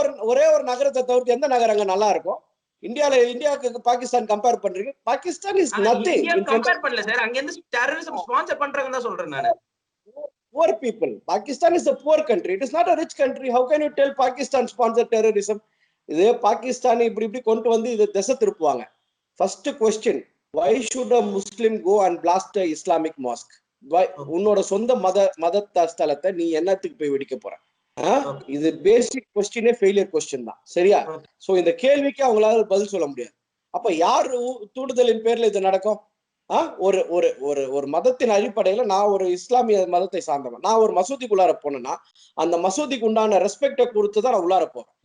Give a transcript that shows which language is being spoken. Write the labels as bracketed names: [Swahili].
[Tamil] ஒரே ஒரு நகரத்தை தவிர்த்து எந்த நகரங்க நல்லா இருக்கும் இந்தியாவுக்கு பாகிஸ்தான் கம்பேர் பண்றீங்க? [English] Pakistan is nothing. [Tamil] கம்பேர் பண்ணல சார். அங்க இருந்து டெரரிசம் ஸ்பான்சர் பண்றாங்கன்னு தான் சொல்றேன் நான். [English] Poor people. Pakistan is a poor country. It is not a rich country. How can you tell Pakistan sponsored terrorism? [Tamil] இதே பாகிஸ்தான் இப்படி கொண்டு வந்து இதை திசை திருப்புவாங்க. [English] First question, why should a Muslim go and blast a Islamic mosque? [Tamil] உன்னோட சொந்த மத ஸ்தலத்தை நீ என்னத்துக்கு போய் வெடிக்க போற? இது பேசிக் கொஸ்டினே ஃபெயிலியர் கொஸ்டின் தான். சரியா? சோ இந்த கேள்விக்கு அவங்களால பதில் சொல்ல முடியாது. அப்ப யார் தூண்டுதலின் பேர்ல இது நடக்கும்? ஒரு ஒரு ஒரு ஒரு மதத்தின் அடிப்படையில நான் ஒரு இஸ்லாமிய மதத்தை சார்ந்தவன், நான் ஒரு மசூதிக்குள்ளார போனேன்னா அந்த மசூதிக்கு உண்டான ரெஸ்பெக்டை கொடுத்துதான் நான் உள்ளார போவேன்.